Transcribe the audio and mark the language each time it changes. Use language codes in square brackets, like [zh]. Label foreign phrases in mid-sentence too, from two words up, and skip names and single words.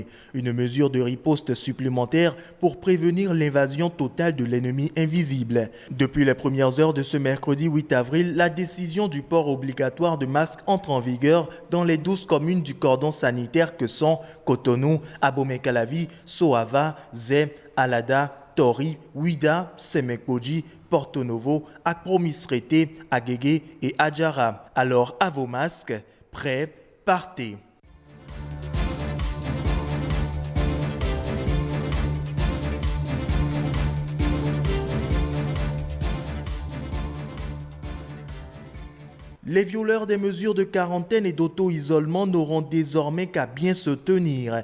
[fr] Une mesure de riposte supplémentaire pour prévenir l'invasion totale de l'ennemi invisible. Depuis les premières heures de ce mercredi 8 avril, la décision du port obligatoire de masques entre en vigueur dans les 12 communes du cordon sanitaires que sont Cotonou, Abomey-Calavi, Soava, Zé, Alada, Tori, Ouida, Semekboji, Porto Novo, Akro-Misrete, Agégué et Adjara. Alors à vos masques, prêts, partez. Les violeurs des mesures de quarantaine et d'auto-isolement n'auront désormais qu'à bien se tenir.